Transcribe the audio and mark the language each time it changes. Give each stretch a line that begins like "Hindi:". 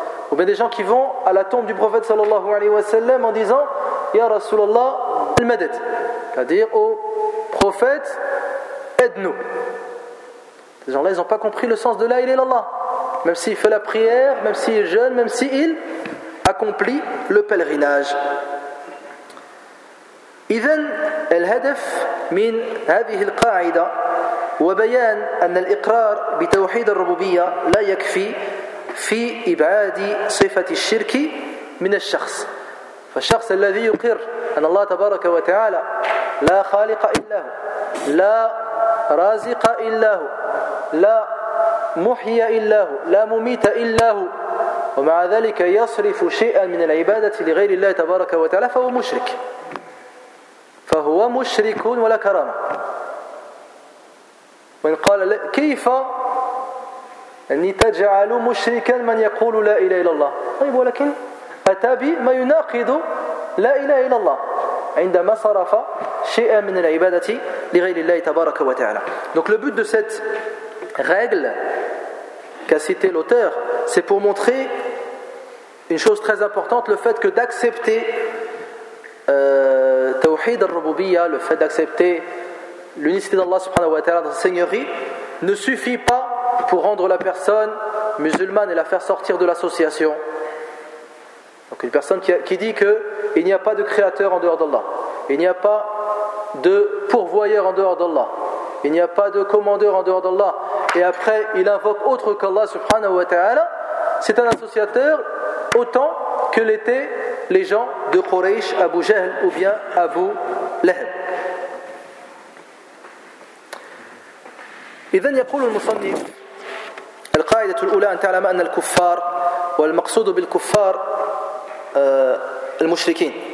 French: Ou bien des gens qui vont à la tombe du prophète sallallahu alayhi wa sallam en disant
Arabic: Ya Rasulallah al-Madad,
French: c'est-à-dire au prophète, aide-nous. Ces gens-là, ils n'ont pas compris le sens de
Arabic: la ilaha illallah.
French: Même s'il fait la prière, même s'il jeûne, même s'il accomplit le pèlerinage.
Arabic: Idhan al-hadaf min hadhihi al-qa'ida wa bayan an al-iqrar bi tawhid al-rububiyya la yakfi في إبعاد صفة الشرك من الشخص فالشخص الذي يقر أن الله تبارك وتعالى لا خالق إلا هو لا رازق إلا هو لا محيي إلا هو لا مميت إلا هو ومع ذلك يصرف شيئا من العبادة لغير الله تبارك وتعالى فهو مشرك، فهو مشرك ولا كرامة. وإن قال كيف أن تجعل مشركا من يقول لا إله إلا الله، طيب ولكن أتى بما يناقض لا إله إلا الله عندما صرف شيئا من العبادة لغير الله تبارك وتعالى.
French: Donc le but de cette règle qu'a cité l'auteur, c'est pour montrer une chose très importante, le fait que d'accepter Tawhid al-Rububiyya, le fait d'accepter l'unicité d'Allah subhanahu wa ta'ala dans sa seigneurie, ne suffit pas pour rendre la personne musulmane et la faire sortir de l'association. Donc une personne qui dit qu'il n'y a pas de créateur en dehors d'Allah, il n'y a pas de pourvoyeur en dehors d'Allah, il n'y a pas de commandeur en dehors d'Allah, et après il invoque autre qu'Allah subhanahu wa ta'ala, c'est un associateur autant que l'étaient les gens de Quraysh, Abu Jahl ou bien Abu Lahab.
Arabic: إذن يقول المصنف القاعدة الأولى أن تعلم أن الكفار والمقصود بالكفار المشركين.